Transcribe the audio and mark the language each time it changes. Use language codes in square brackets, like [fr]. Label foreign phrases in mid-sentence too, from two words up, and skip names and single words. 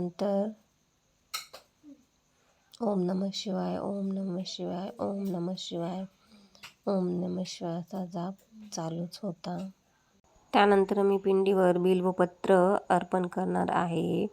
[sa] त्यानंतर ओम नमः शिवाय, ओम नमः शिवाय, ओम नमः शिवाय, ओम नमः शिवायचा [mr] जाप चालूच होता. त्यानंतर मी पिंडीवर बिल्वपत्र अर्पण करणार आहे.